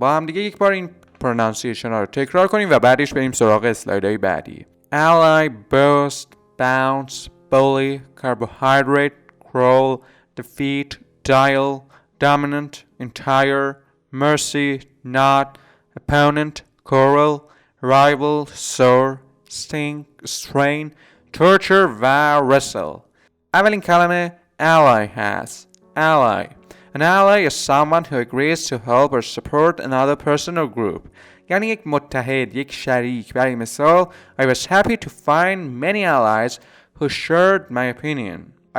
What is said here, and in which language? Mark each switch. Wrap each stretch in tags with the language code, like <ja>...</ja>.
<fa>با هم دیگه یک بار این پرونانسیشن ها رو تکرار کنیم و بعدش بریم سراغ اسلایدهای بعدی.</fa> <en>ally, boast, bounce, bully, carbohydrate, crawl, defeat, dial, dominant, entire, mercy, nod, opponent, coral, rival, soar, sting, strain, torture و wrestle.</en> <fa>اولین کلمه ally هست.</fa> <en>An ally is someone who agrees to help or support another person or group.</en> <fa>یعنی یک متحد، یک شریک. برای مثال</fa> <en>I was happy to find many allies who shared my opinion.</en>